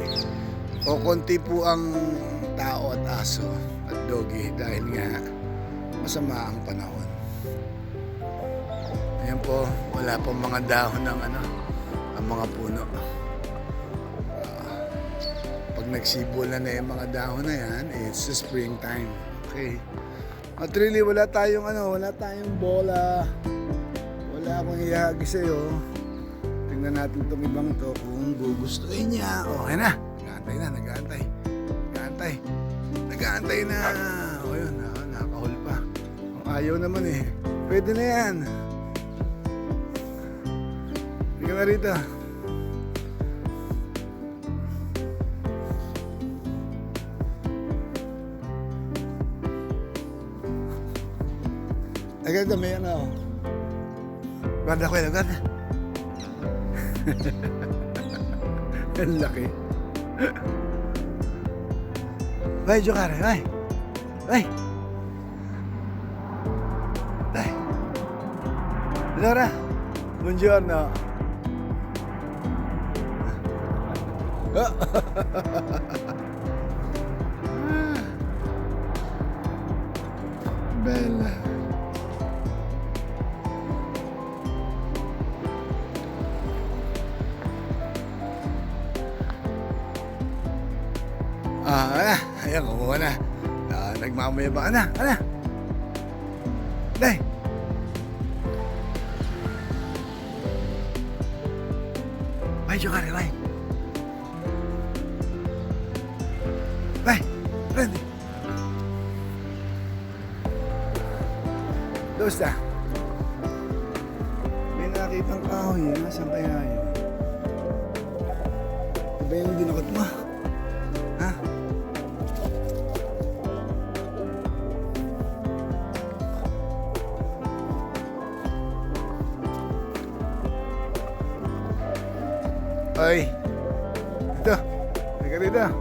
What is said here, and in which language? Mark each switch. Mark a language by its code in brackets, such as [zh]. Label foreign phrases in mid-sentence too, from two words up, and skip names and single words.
[tl] O konti po ang tao at aso at doggy dahil nga masama ang panahon. Ayan po, wala pong mga dahon ng ang mga puno. Pag nagsibol na yung mga dahon na yan, [en] it's the springtime. Okay. At really, [tl] wala tayong bola. Wala akong ihagi sa'yo. Tingnan natin itong ibang to kung gugustuhin niya. Okay na. Nag-aantay na. O yun, nakakahol pa. Kung ayaw naman eh. Pwede na yan. Hindi ka na rito. Agad may Guarda ko, guarda. Ang laki. [it] Vai giocare, vai. Dai. Allora, buongiorno. Bella. [tl] Ayan, kumuha na. Nagmamayabang. [it] Ana. Dai. Vai giocare, vai. Vai, prendi. Dove sta? [tl] May nakitang kahoy. Nasaan kaya yun? Diba yung dinakot mo? Ha? Oy, dito, halika dito.